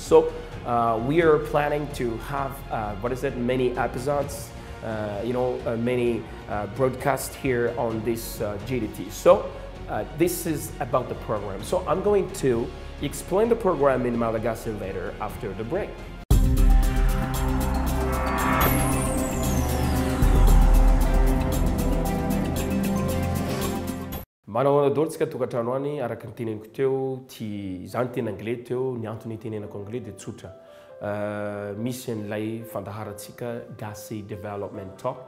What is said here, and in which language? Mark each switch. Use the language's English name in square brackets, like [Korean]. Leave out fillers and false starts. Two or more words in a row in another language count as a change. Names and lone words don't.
[English] So we are planning to have, many episodes, many broadcasts here on this GDT. So this is about the program. So I'm going to explain the program in Malagasy later after the break. [Malagasy] Manao anadolitsika tokantrano any araka ny teneniko teo, izany tena anglais teo, ny antony tenenako anglais dia tsotra. Misy an'ilay fandaharantsika Gasy Development Talk.